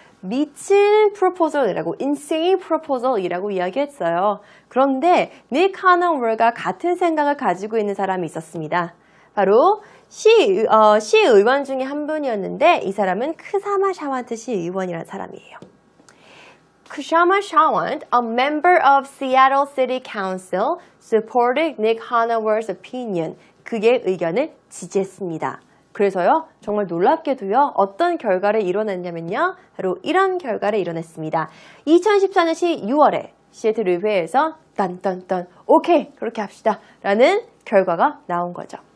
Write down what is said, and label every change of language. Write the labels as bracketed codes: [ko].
[ko] 미친 프로포절이라고, [en] insane proposal [ko] 이라고 이야기했어요. 그런데 닉 하너월과 같은 생각을 가지고 있는 사람이 있었습니다. 바로 시의원 중에 한 분이었는데 이 사람은 크사마 샤완트 시의원이라는 사람이에요. [en] 크사마 샤완트, a member of Seattle City Council, supported Nick Hanauer's opinion. [ko] 그의 의견을 지지했습니다. 그래서요, 정말 놀랍게도요, 어떤 결과를 이뤄냈냐면요, 바로 이런 결과를 이뤄냈습니다. 2014년 6월에 시애틀 의회에서 딴딴딴 오케이 그렇게 합시다 라는 결과가 나온 거죠.